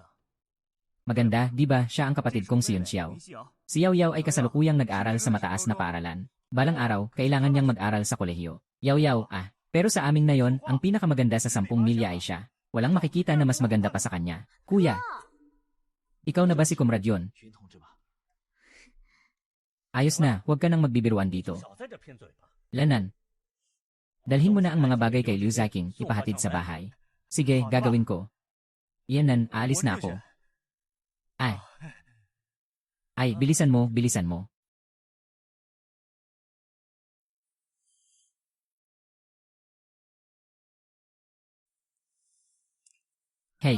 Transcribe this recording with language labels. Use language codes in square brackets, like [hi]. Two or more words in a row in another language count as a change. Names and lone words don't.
[tl] Maganda, di ba siya ang kapatid kong si Yun Xiao? [zh] 林夕瑶， [tl] Si Yao Yao ay kasalukuyang nag-aral sa mataas na paaralan. Balang araw, kailangan niyang mag-aral sa kolehiyo. Yao Yao, pero sa aming na yon, ang pinakamaganda sa 10 milya ay siya. Walang makikita na mas maganda pa sa kanya. Kuya, ikaw na ba si Comrade yun? [zh] 云同志吧， [tl] Ayos na, huwag ka nang magbibiruan dito. [zh] 少在这偏嘴巴。 [tl] Lanan. Dalhin mo na ang mga bagay kay Liu Ziking, ipahatid sa bahay. Sige, gagawin ko. Yanan, aalis na ako. Ay, bilisan mo, bilisan mo. Hey.